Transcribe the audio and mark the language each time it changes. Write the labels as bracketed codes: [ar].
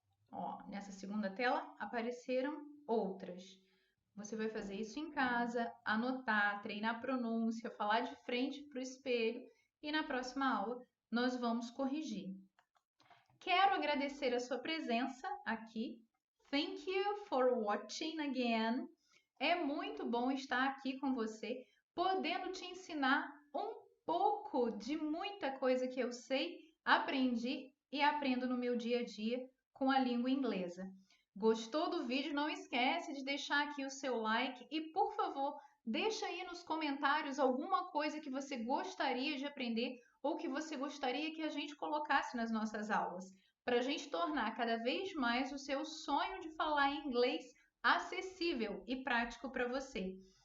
[pt] Ó, nessa segunda tela apareceram outras. Você vai fazer isso em casa, anotar, treinar a pronúncia, falar de frente para o espelho e na próxima aula nós vamos corrigir. Quero agradecer a sua presença aqui. [en] Thank you for watching again. [pt] É muito bom estar aqui com você, podendo te ensinar um pouco de muita coisa que eu sei, aprendi e aprendo no meu dia a dia com a língua inglesa. Gostou do vídeo? Não esquece de deixar aqui o seu like e, por favor, deixa aí nos comentários alguma coisa que você gostaria de aprender ou que você gostaria que a gente colocasse nas nossas aulas, para a gente tornar cada vez mais o seu sonho de falar inglês acessível e prático para você.